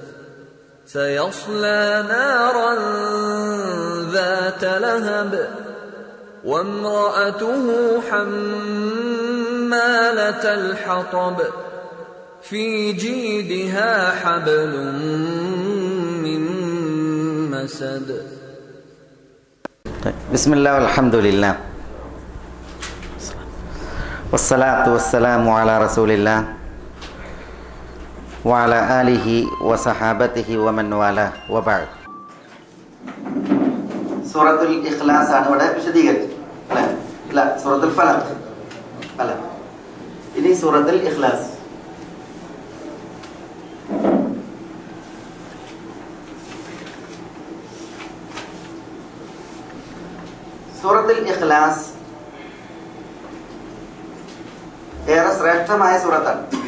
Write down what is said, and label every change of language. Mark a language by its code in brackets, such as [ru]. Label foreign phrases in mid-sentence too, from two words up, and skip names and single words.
[ar] سيصلى نارا ذات لهب وامرأته حمالة الحطب في جيدها حبل من مسد. بسم الله والحمد لله والصلاة والسلام على رسول الله وعلى آله وصحابته ومن والاه وبعد. [ml] സൂറത്തുൽ ഇഖ്ലാസ് ആണ് ഇവിടെ വിശദീകരിച്ചത് അല്ല സൂറത്തുൽ ഫലഖ് അല്ല, ഇനി സൂറത്തുൽ ഇഖ്ലാസ്. സൂറത്തുൽ ഇഖ്ലാസ് ഏറെ ശ്രേഷ്ഠമായ സൂറത്താണ്.